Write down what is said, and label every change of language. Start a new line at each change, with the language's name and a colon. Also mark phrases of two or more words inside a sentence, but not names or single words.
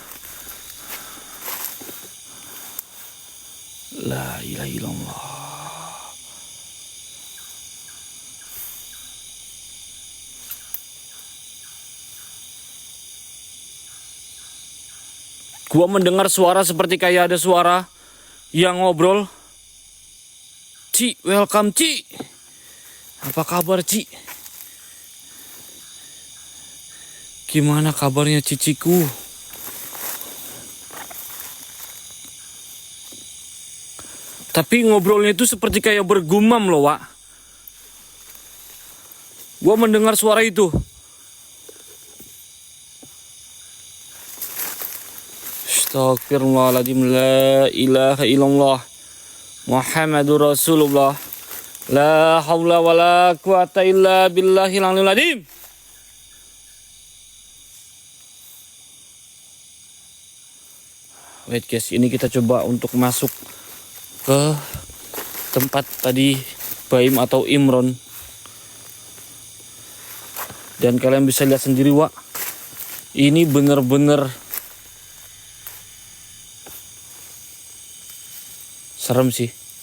Arabic: لا إله إلا الله.
Indonesian: Gua mendengar suara seperti kayak ada suara yang ngobrol. Ci, welcome Ci. Apa kabar Ci? Gimana kabarnya ciciku? Tapi ngobrolnya itu seperti kayak bergumam loh Wak. Gua mendengar suara itu.
Arabic: Astagfirullahaladzim, لا إله إلا الله محمد رسول الله، لا حول ولا قوة إلا بالله العلي العظيم.
English: Wait guys,
Indonesian: ini kita coba untuk masuk ke tempat tadi Baim atau Imron. Dan kalian bisa lihat sendiri Wak. Ini bener-bener serem sih.